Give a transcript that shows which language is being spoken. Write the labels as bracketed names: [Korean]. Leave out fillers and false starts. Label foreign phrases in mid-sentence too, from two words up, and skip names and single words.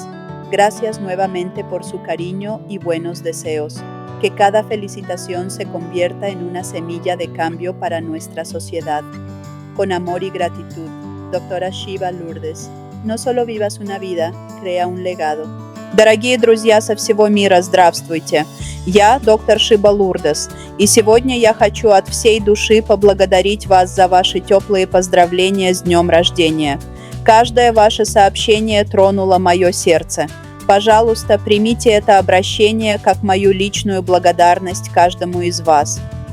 [Spanish] Gracias nuevamente por su cariño y buenos deseos. Que cada felicitación se convierta en una semilla de cambio para nuestra sociedad. Con amor y gratitud, Doctora Shiva Lourdes. No solo vivas una vida, crea un legado. [Russian] Дорогие друзья со всего мира, здравствуйте! Я доктор Шиба Лурдес, и сегодня я хочу от всей души поблагодарить вас за ваши теплые поздравления с днем рождения. Каждое ваше сообщение тронуло мое сердце. Пожалуйста, примите это обращение как мою личную благодарность каждому из вас.